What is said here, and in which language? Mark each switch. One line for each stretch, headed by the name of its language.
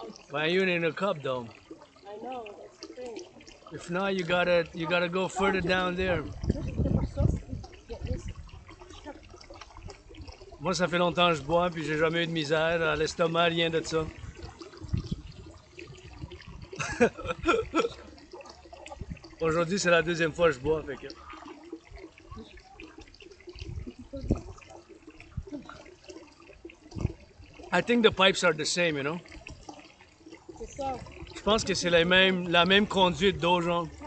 English: But you're in a cup though. I know, that's the thing. If not, you gotta go further down there.
French: Moi, ça fait longtemps que je bois, puis j'ai jamais eu de misère à l'estomac, rien de ça. Aujourd'hui, c'est la deuxième fois que je bois, fait que...
English: I think the pipes are the same, you know?
French: C'est ça. Je pense que c'est la même conduite d'eau, genre.